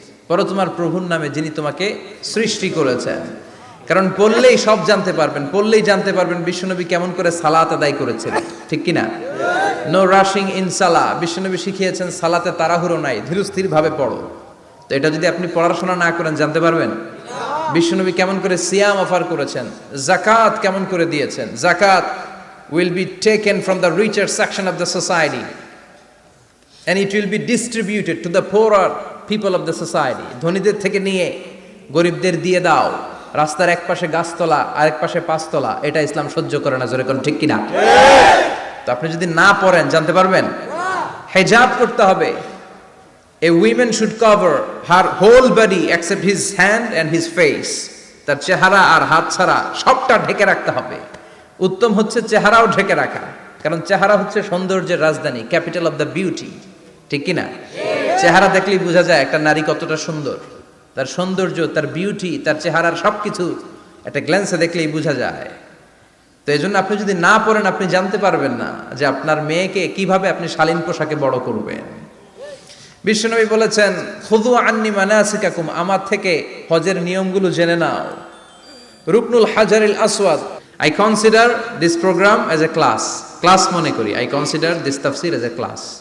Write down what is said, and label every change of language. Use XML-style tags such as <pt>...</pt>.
<bn>পড়ো তোমার প্রভুর নামে যিনি তোমাকে সৃষ্টি করেছেন। কারণ পড়লেই সব জানতে পারবেন, পড়লেই জানতে পারবেন বিশ্বনবী কেমন করে সালাত আদায় করেছিলেন, ঠিক কিনা?</bn> <en>No rushing in salah.</en> <bn>বিশ্বনবী শিখিয়েছেন সালাতে তাড়াহুড়ো নাই, ধীরস্থির ভাবে পড়ো। তো এটা যদি আপনি পড়াশোনা না করেন জানতে পারবেন? বিশ্বনবী কেমন করে সিয়াম অফার করেছেন, জাকাত কেমন করে দিয়েছেন।</bn> <en>Zakat will be taken from the richer section of the society and it will be distributed to the poorer people of the society.</en> <bn>ধনীদের থেকে নিয়ে গরিবদের দিয়ে দাও। রাস্তার এক পাশে গাছতলা আর এক পাশে পাঁচতলা, এটা ইসলাম সহ্য করে না। জোরে কোন ঠিক কিনা? তো আপনি যদি না পড়েন জানতে পারবেন? হিজাব করতে হবে।</bn> <en>A woman should cover her whole body except his hand and his face.</en> <bn>তার চেহারা আর হাত ছাড়া সবটা ঢেকে রাখতে হবে। উত্তম হচ্ছে চেহারাও ঢেকে রাখা, কারণ চেহারা হচ্ছে সৌন্দর্যের রাজধানী,</bn> <en>capital of the beauty,</en> <bn>ঠিক কিনা? চেহারা দেখলেই বোঝা যায় একটা নারী কতটা সুন্দর। তার সৌন্দর্য, তার বিউটি, তার চেহারার সবকিছু একটা গ্ল্যান্সে দেখলেই বোঝা যায়। তো এই জন্য আপনি যদি না পড়েন আপনি জানতে পারবেন না যে আপনার মেয়েকে কিভাবে আপনি শালীন পোশাকে বড় করবেন। বিশ্বনবী বলেছেন,</bn> <ar>খুযু আন্নি মানাসিকাকুম,</ar> <bn>আমার থেকে হজের নিয়মগুলো জেনে নাও।</bn> <ar>রুকনুল হাজারিল আসওয়াদ,</ar> <en>I consider this program as a class</en> <bn>মনে করি।</bn> <en>I consider this tafsir as a class.</en>